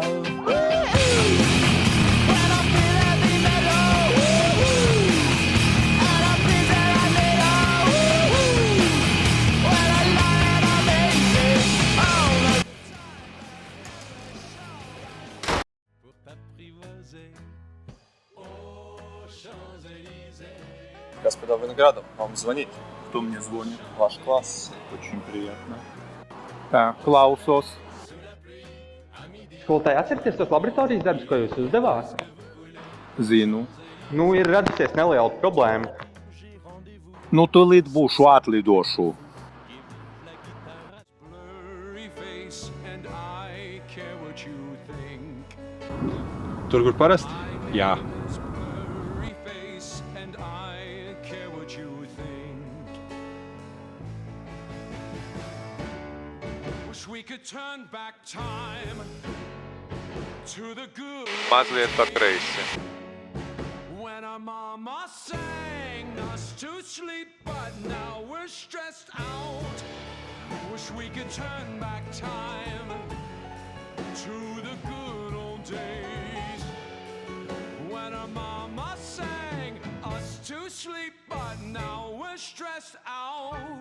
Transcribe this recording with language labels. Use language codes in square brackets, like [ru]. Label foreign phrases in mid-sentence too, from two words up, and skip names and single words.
[en] When I feel heavy metal, and I feel that I need when I lie and I'm easy. [fr] Pour t'apprivoiser. [ru] Господа Виноградов, вам звонить. Кто мне звонит? Ваш класс. Очень приятно. [lv] Tā, klausos. Skolotāji, atcerieties tos laboratorijas darbus, ko jūs uzdevāt? Zinu. Nu, ir radusies neliela problēma. Nu, tūlīt būšu atlidošu. Tur, kur parasti? Jā. [en] We could turn back time to the good. [lv] Mazliet pa kreisi. [en] When our mama sang us to sleep, but now we're stressed out. Wish we could turn back time to the good old days. When our mama sang us to sleep, but now we're stressed out.